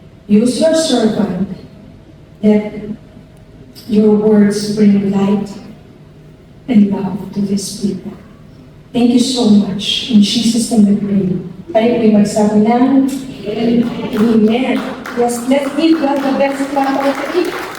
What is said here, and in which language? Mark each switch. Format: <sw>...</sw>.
<en>Use your servant, let your words bring light and love to this people. Thank you so much. In Jesus' name we pray.</en> <tl>Tayo po'y magsabi ng Amen.</tl> <en>Yes, let's give God the best clap of the week.</en>